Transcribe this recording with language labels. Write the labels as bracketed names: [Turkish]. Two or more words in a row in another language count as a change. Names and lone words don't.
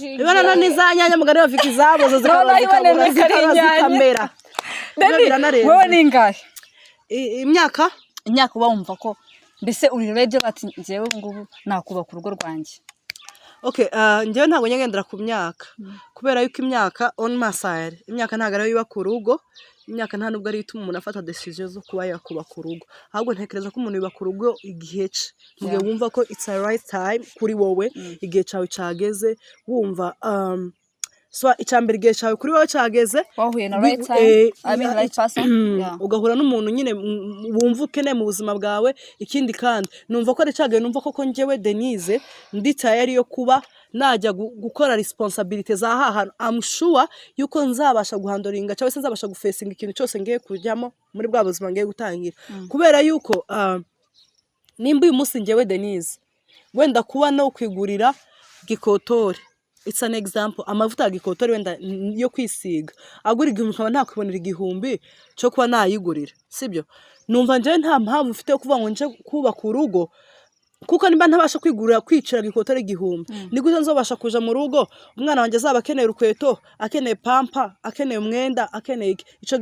[Kinyarwanda] ibana n'izanyanya mugari bafite izabozo zikamera wewe ningahe imyaka uba wumva ko mbese uri ready bati njyewe ngubu nakubaka urugo rwanjye okay njyewe ntabwo nyagendera ku myaka kubera yuko imyaka [English] on my side [Kinyarwanda] imyaka ntabwo ari yubaka urugo imyaka nta nubwo ari ituma umuntu afata decision zo kuba yakubaka urugo ahubwo ntekereza ko umuntu yubaka urugo igihe cye mu gihe wumva ko [English] it's a right time [Kinyarwanda] kuri wowe igihe cyawe cyageze wumva so icyambere igihe cyawe kuri wowe cyageze wahuye na [English] right time I mean right person [Kinyarwanda] ugahura n'umuntu nyine wumva ukeneye mu buzima bwawe ikindi kandi numva ko ari cyageze numva ko njyewe Denise nditaye ari yo kuba najya gukora responsibility za hahantu [English] I'm sure [Kinyarwanda] yuko nzabasha guhandoringa cyangwa se nzabasha gufesinga ikintu cyose ngiye kujyamo muri bwa buzima ngiye gutangira kubera yuko nimba uyu munsi njyewe Denise wenda kuba no kwigurira gikotori [English] it's an example [Kinyarwanda] amavuta ya gikotori wenda yo kwisiga agura igihumbi nkaba ntakwibonera igihumbi cyo kuba nayigurira sibyo numva njyewe nta mpamvu mfite yo kuvuga ngo nje kubaka urugo kuko nimba ntabasha kwigurira kwicira gikotori igihumbi ni gute nzobasha kuja mu rugo umwana wanjye azaba akeneye urukweto akeneye pampa akeneye umwenda akeneye ico